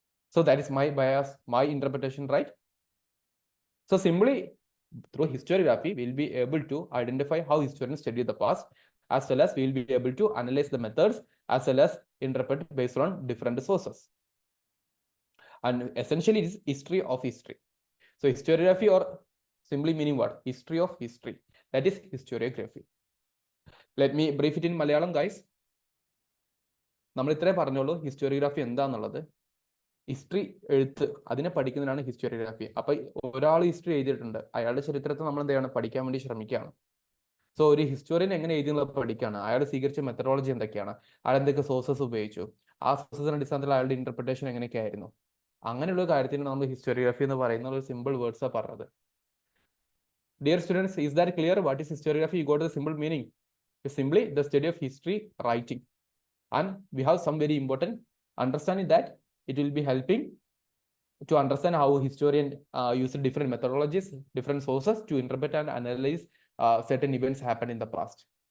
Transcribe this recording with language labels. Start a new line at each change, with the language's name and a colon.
English: So that is my bias, my interpretation, right? So simply through historiography, we'll be able to identify how historians study the past, as well as we'll be able to analyze the methods, as well as interpret based on different sources. And essentially, it is history of history. So historiography or simply meaning what? History of history. That is historiography. Let me brief it in Malayalam, guys.
Malayalam: നമ്മൾ ഇത്രേ പറഞ്ഞോളൂ historiography എന്താന്നുള്ളത്. History എഴുത്ത് അതിനെ പഠിക്കുന്നതിനാണ് historiography. അപ്പൊ ഒരാൾ history എഴുതിയിട്ടുണ്ട്, അയാളുടെ ചരിത്രത്തെ നമ്മൾ എന്ത് ചെയ്യണം? പഠിക്കാൻ വേണ്ടി ശ്രമിക്കുകയാണ്. സോ ഒരു ഹിസ്റ്റോറിയൻ എങ്ങനെ എഴുതിയെന്നുള്ളത് പഠിക്കുകയാണ്. അയാൾ സ്വീകരിച്ച മെത്തഡോളജി എന്തൊക്കെയാണ്, അയാൾ എന്തൊക്കെ സോഴ്സസ് ഉപയോഗിച്ചു, ആ സോഴ്സസിന്റെ അടിസ്ഥാനത്തിൽ അയാളുടെ ഇന്റർപ്രിട്ടേഷൻ എങ്ങനെയൊക്കെ ആയിരുന്നു, അങ്ങനെയുള്ള കാര്യത്തിന് നമ്മൾ ഹിസ്റ്റോറിയോഗ്രാഫി എന്ന് പറയുന്ന ഒരു സിമ്പിൾ വേർഡ്സാണ് പറഞ്ഞത്.
English: Dear students, is that clear? What is historiography? You got the simple meaning. It's simply the study of history writing. And we have some very important understanding that it will be helping to understand how historian use different methodologies, different sources to interpret and analyze certain events happen in the past.